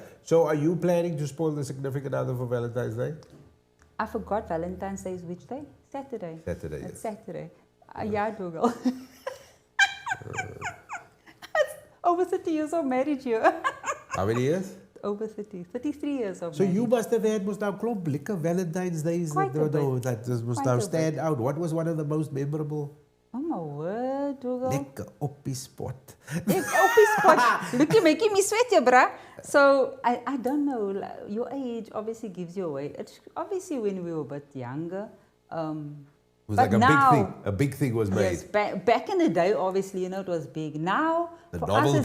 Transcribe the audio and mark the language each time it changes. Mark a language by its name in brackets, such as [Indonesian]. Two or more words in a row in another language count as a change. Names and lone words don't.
[English] So are you planning to spoil the significant other for Valentine's Day? I forgot Valentine's Day is which day? Saturday. Saturday, It's yes. Saturday. Yeah, Dougal. Over 30 years of marriage here. How many years? Over 30. 33 years of So marriage. you must have had must have [Afrikaans] klomp lekker [English] Valentine's Days Quite a bit. that must Quite now a stand out. What was one of the most memorable? Oh my word. Dugald. [Afrikaans] Lekker op die spot. [English] Op his spot. Look, you're making me sweat, yeah, bruh. So, I don't know. Your age obviously gives you away. It's obviously when we were a bit younger. It was But like a now, big thing. A big thing was made. yes, back in the day, obviously, you know, it was big. Now, The for us, it's